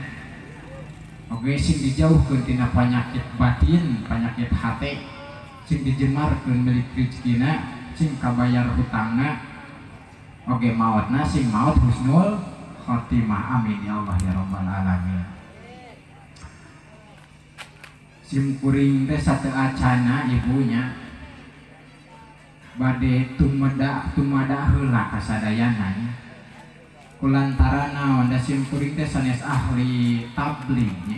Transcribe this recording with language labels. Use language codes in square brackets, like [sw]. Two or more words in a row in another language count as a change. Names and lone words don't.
[su] Oke, sing dijauhkeun tina penyakit batin, penyakit hati, sing dijemarkeun milik rezekina, sing kabayar hutangna. Oke, mautna sing maut [ar] حسن الخاتمة. آمين يا الله يا رب العالمين. [su] Sim kuring teh sateu acana ibunya bade tumada heula ka sadayana. Kulantaran naon da sim kuring teh sanes ahli tabligh nya.